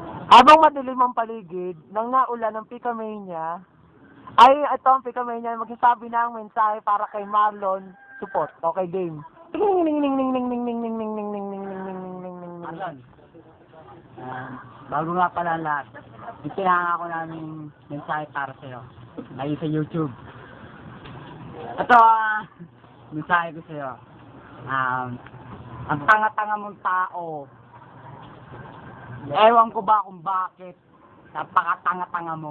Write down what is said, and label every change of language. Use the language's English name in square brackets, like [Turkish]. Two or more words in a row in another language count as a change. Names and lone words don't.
[Filipino] Habang madilim ang paligid, nang naulan ng Picamania, ay ito ang Picamania magsasabi ng mensahe para kay Marlon Support. Okay, game. Ting ning ning ning ning ning ning ning ning ning ning ning ning ning ning ning ning. Marlon, bago nga pala lahat, ipinangako namin mensahe para sa'yo. Ay sa YouTube. Ito, mensahe ko sa'yo. Ang tanga-tanga mong tao. Ewan ko ba kung bakit. Napakatanga-tanga mo.